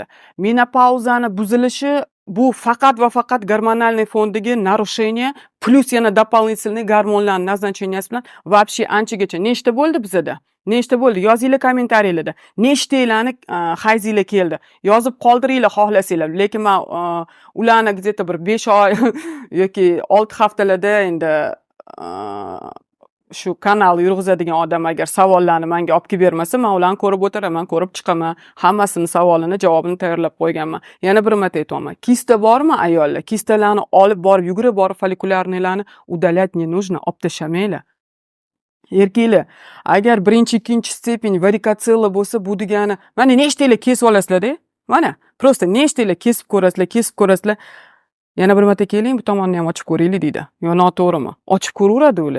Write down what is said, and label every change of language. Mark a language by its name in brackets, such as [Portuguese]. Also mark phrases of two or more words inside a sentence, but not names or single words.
[Uzbek] Menopauzani buzilishi bu faqat va faqat gormonalniy fondagi narushение plus yana дополнительный gormonlarning назначенияsi bilan вообще anchagacha nechta bo'ldi bizada? Nechta bo'ldi? Yozinglar kommentariylarda. Nechtanglarni hayzinglar keldi? Yozib qoldiringlar xohlasanglar. Lekin men ularni где-то bir 5 oy yoki 6 haftalarda endi shu kanal yurg'izadigan odam agar savollarni menga olib kelib bermasa, men ularni ko'rib o'tiraman, ko'rib chiqaman. Hammasini savolini, javobini tayyorlab qo'yganman. Yana bir marta aytaman. Kista bormi ayollar? Kistalarni olib borib, yugurib borib folikularnilarni [Russian] удалять не нужно, [Uzbek] olib tashamanglar. Erkaklar, agar birinchi, ikkinchi stepень varikotsella bo'lsa, bu degani, mana nechtanglar kesib olasizlar-da? Mana, просто nechtanglar kesib ko'rasizlar. Yana bir marta keling, bu tomonni ham ochib ko'raylik deydi. Yo, noto'g'rimi? Ochib ko'raveradi ular.